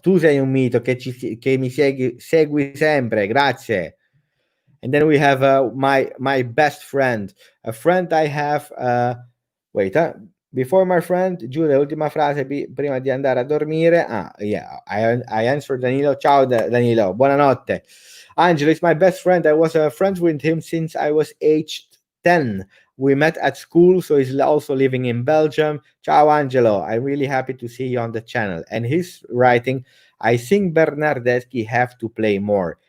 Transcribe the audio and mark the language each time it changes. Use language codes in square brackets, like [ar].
[it] Tu sei un mito che mi segui sempre. Grazie. [en] And then we have my best friend. A friend I have. Wait, before my friend, Giulia, [it] ultima frase prima di andare a dormire. [en] Yeah, I answered Danilo. [it] Ciao Danilo. Buonanotte. [en] Angelo is my best friend. I was friends with him since I was aged 10. We met at school, so he's also living in Belgium. [it] Ciao, Angelo. [en] I'm really happy to see you on the channel. And he's writing, I think Bernardeschi have to play more.